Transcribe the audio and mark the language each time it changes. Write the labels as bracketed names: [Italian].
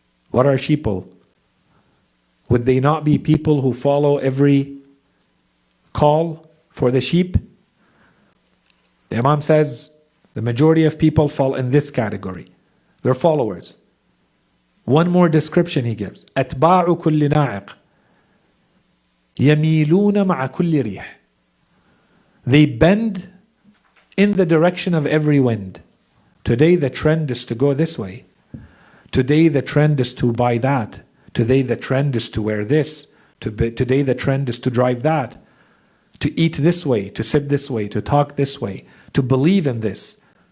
[English] What are sheeple? Would they not be people who follow every call for the sheep? The Imam says the majority of people fall in this category. They're followers. One more description he gives. [Arabic] أتباع كل ناعق يميلون مع كل ريح. [English] They bend in the direction of every wind. Today the trend is to go this way. Today the trend is to buy that. Today the trend is to wear this. Today the trend is to drive that. To eat this way, to sit this way, to talk this way, to believe in this.